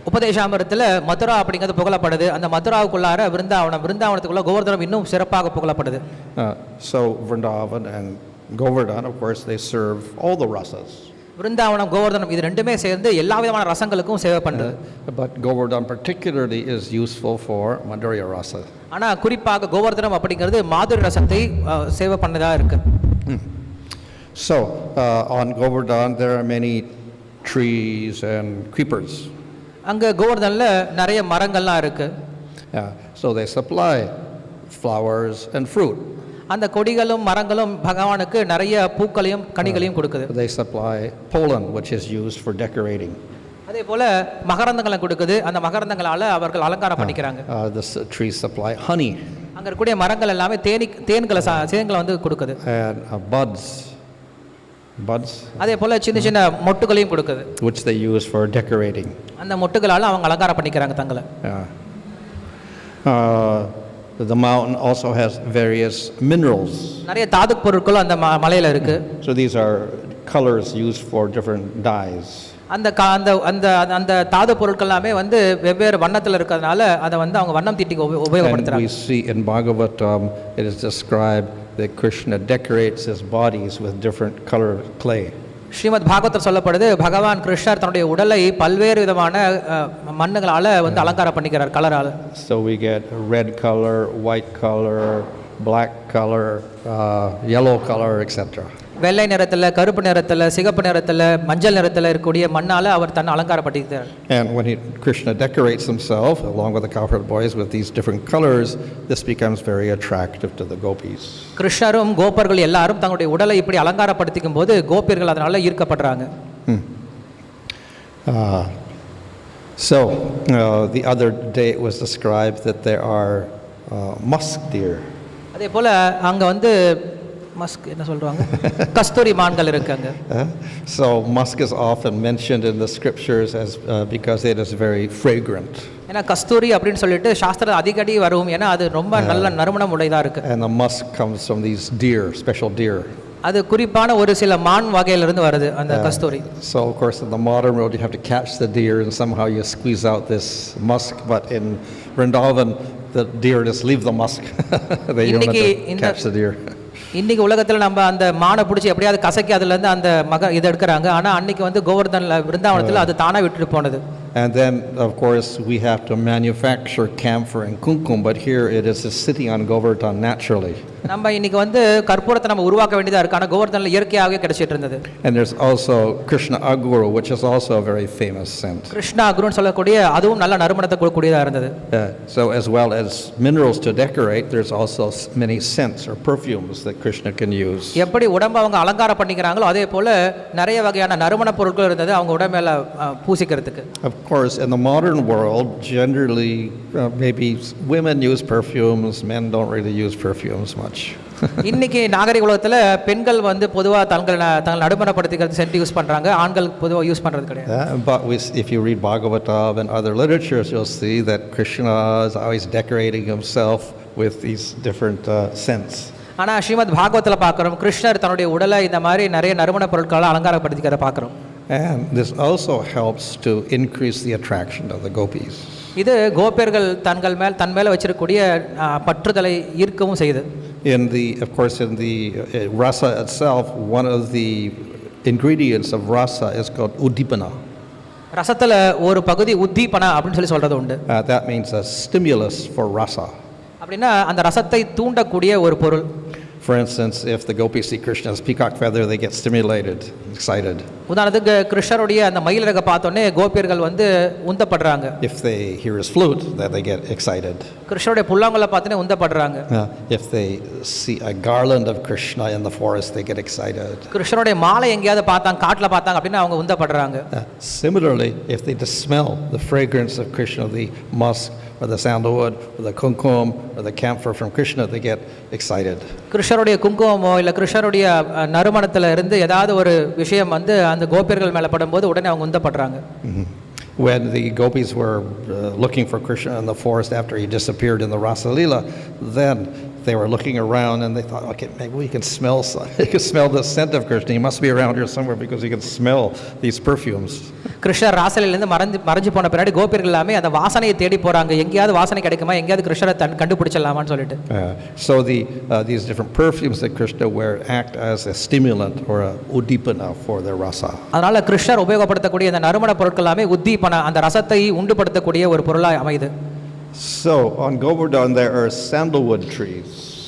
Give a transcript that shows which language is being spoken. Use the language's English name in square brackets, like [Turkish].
[Tamil] உபதேசாமிரத்துல மதுரா அப்படிங்கிறது புகழப்படுது. அந்த மதுராவுக்குள்ளார விருந்தாவனத்துக்குள்ள கோவர்தனம் இன்னும் சிறப்பாக புகழப்படுது. [English] So Vrindavan and Govardhan, of course, they serve all the rasas. [Tamil] விருந்தாவனம் கோவர்தனம் இது ரெண்டுமே சேர்ந்து எல்லா விதமான ரசங்களுக்கும் சேவை பண்ணுது. [English] But Govardhan particularly is useful for Madhurya Rasa. [Tamil] ஆனா குறிப்பாக கோவர்தனம் அப்படிங்கிறது மாதுரி ரசத்தை சேவை பண்ணதா இருக்கு. [English] So on Govardhan there are many trees and creepers. [Tamil] அங்க கோவர்தன்ல நிறைய மரங்கள்லாம் இருக்கு. [English] So they supply flowers and fruit. [Tamil] அந்த கொடிகளும் மரங்களும் பகவானுக்கு நிறைய பூக்களையும் கனிகளையும் கொடுக்குது. [English] They supply pollen which is used for decorating. [Tamil] அதே போல மகரந்தங்களை கொடுக்குது. அந்த மகரந்தங்களால அவர்கள் அலங்காரம் பண்ணிக்கிறாங்க. [English] The trees supply honey. [Tamil] அங்க இருக்கக்கூடிய மரங்கள் எல்லாமே தேன்களை வந்து கொடுக்குது. [English] And buds. [Tamil] அதே போல சின்ன சின்ன மொட்டுகளையும் கொடுக்குது. [English] Which they use for decorating. [Tamil] அந்த மொட்டுகளால அவங்க அலங்காரம் பண்ணிக்கிறாங்க தங்களை. [English] The mountain also has various minerals. [Tamil] நிறைய தாது பொருட்கள் அந்த மலையில இருக்கு. [English] So these are colors used for different dyes. [Tamil] அந்த அந்த தாது பொருட்கள் எல்லாமே வந்து வெவ்வேறு வண்ணத்துல இருக்கிறதுனால அதை வந்து அவங்க வண்ணம் தீட்டி உபயோகப்படுத்துறாங்க. [English] We see in Bhagavatam it is described that Krishna decorates his bodies with different colored clay. [Tamil] Srimad Bhagavathar சொல்லப்படுது பகவான் கிருஷ்ணர் தன்னுடைய உடலை பல்வேறு விதமான மண்ணுகளால வந்து அலங்காரம் பண்ணிக்கிறார் கலரால. [English] So we get red color, white color, black color, yellow color, etc. [Tamil] வெள்ளை நிறத்துல கருப்பு நிறத்துல சிகப்பு நிறத்துல மஞ்சள் நிறத்துல இருக்கக்கூடிய மண்ணால அவர் தன்னை அலங்காரம் பண்ணிக்கிறார். [English] And when Krishna decorates himself along with the cowherd boys with these different colors, this becomes very attractive to the gopis. [Tamil] கிருஷ்ணரும் கோபர்கள் எல்லாரும் தங்களுடைய உடலை இப்படி அலங்காரப்படுத்திக்கும் போது கோபியர்கள் அதனால ஈர்க்கப்படுறாங்க. [English] So the other day it was described that there are musk deer. [Tamil] அதே போல அங்க வந்து musk என்ன சொல்றாங்க கஸ்தூரி மான்கள் இருக்காங்க. [English] So musk is often mentioned in the scriptures as because it is very fragrant. [Tamil] ஏன்னா கஸ்தூரி அப்படினு சொல்லிட்டு சாஸ்திரத்துல அடிக்கடி வரும். ஏன்னா அது ரொம்ப நல்ல நறுமணம் உடையதா இருக்கு. [English] And the musk comes from these deer, special deer. [Tamil] அது குறிப்பான ஒரு சில மான் வகையில இருந்து வருது அந்த கஸ்தூரி. [English] So of course in the modern world you have to catch the deer and somehow you squeeze out this musk, but in Vrindavan the deer just leave the musk. They don't have to catch the deer. [Tamil] இன்னைக்கு உலகத்துல நம்ம அந்த மானை பிடிச்சி எப்படியாவது கசக்கி அதுல இருந்து அந்த இதை எடுக்கிறாங்க. ஆனா அன்னைக்கு வந்து கோவர்தன்ல விருந்தாவனத்துல அது தானா விட்டுட்டு போனது. [English] And then of course we have to manufacture camphor and kumkum, but here it is sitting on Govardhan naturally. [Tamil] நம்ம இன்னைக்கு வந்து கற்பூரத்தை நம்ம உருவாக்க வேண்டியதா இருக்கு. ஆனா கோவர்தன்ல இயற்கையாகவே கிடைச்சிட்டு இருந்தது. [English] And there's also Krishna Aguru, which is also a very famous scent. [Tamil] Krishna அகுருன்னு சொல்லக்கூடிய அதுவும் நல்ல நறுமணத்தை கொடுக்கக்கூடியதா இருந்தது. [English] So as well as minerals to decorate, there's also many scents or perfumes that Krishna can use. [Tamil] எப்படி உடம்ப அவங்க அலங்காரம் பண்ணிக்கிறாங்களோ அதே போல நிறைய வகையான நறுமண பொருட்கள் இருந்தது அவங்க உடம்பேல பூசிக்கிறதுக்கு. [English] Of course in the modern world generally maybe women use perfumes, men don't really use perfumes much. [Tamil] இன்னைக்கு நாகரிக உலகத்துல பெண்கள் வந்து பொதுவா தங்கள் நறுமணப்படுத்திக்கிறது சென்ட் யூஸ் பண்றாங்க. ஆண்கள் பொதுவா யூஸ் பண்றது கிடையாது. [English] But if you read Bhagavatam and other literatures you'll see that Krishna is always decorating himself with these different scents. [Tamil] ஆனா ஸ்ரீமத் பாகவத்துல பார்க்கிறோம் கிருஷ்ணர் தன்னுடைய உடலை இந்த மாதிரி நிறைய நறுமண பொருட்களால் அலங்காரப்படுத்திக்கிறத பார்க்கிறோம். [English] And this also helps to increase the attraction of the gopis. [Tamil] இது கோபியர்கள் தன் மேல வச்சிருக்கக்கூடிய பற்றுதலை ஈர்க்கவும் செய்யுது. [English] Of course, in the rasa itself, one of the ingredients of rasa is called udipana. [Tamil] ரசத்துல ஒரு பகுதி உத்தீபனா அப்படின்னு சொல்றது உண்டு. [English] That means a stimulus for rasa. [Tamil] அப்படின்னா அந்த ரசத்தை தூண்டக்கூடிய ஒரு பொருள். [English] For instance, if the gopis see Krishna's peacock feather, they get stimulated, excited. [Tamil] உதாரணத்துக்கு கிருஷ்ணருடைய அந்த மயிலிறக பார்த்தோன்னே கோபியர்கள் வந்து உந்தப்படுறாங்க. [English] If they hear his flute, then they get excited. [Tamil] கிருஷ்ணருடைய புல்லாங்குழலை பார்த்தோன்னே உந்தப்படுறாங்க. [English] If they see a garland of Krishna in the forest, they get excited. [Tamil] கிருஷ்ணருடைய மாலை எங்கேயாவது பார்த்தாங்க, காட்டுல பார்த்தாங்க அப்படின்னா அவங்க உந்தப்படுறாங்க. [English] Similarly, if they just smell the fragrance of Krishna, the musk or the sandalwood or the kumkum or the camphor from Krishna, they get excited. [Tamil] கிருஷ்ணருடைய குங்குமமோ இல்ல கிருஷ்ணருடைய நறுமணத்துல இருந்து ஏதாவது ஒரு விஷயம் வந்து அந்த கோபியர்கள் மேல படும்போது உடனே அவங்க உந்தப்படுறாங்க. [English] When the gopis were looking for Krishna in the forest after he disappeared in the Rasa Leela, then they were looking around and they thought, okay, maybe we can smell the scent of Krishna. He must be around here somewhere because he can smell these perfumes. [Tamil] கிருஷ்ணர் ராசலிலிருந்து மறைஞ்சு போன பின்னாடி கோபியர்கள் எல்லாமே அந்த வாசனையை தேடி போறாங்க. எங்கேயாவது வாசனை கிடைக்குமா, எங்கேயாவது கிருஷ்ணரை கண்டுபிடிச்சிடலாமான்னு சொல்லிட்டு. [English] So these different perfumes that Krishna wear act as a stimulant or a udipana for their rasa. [Tamil] அதனால கிருஷ்ணர் உபயோகப்படுத்தக்கூடிய அந்த நறுமண பொருட்கள் எல்லாமே உத்தீபனா, அந்த ரசத்தை உண்டுபடுத்தக்கூடிய ஒரு பொருளாய் அமையுது. [English] So on Govardhan there are sandalwood trees.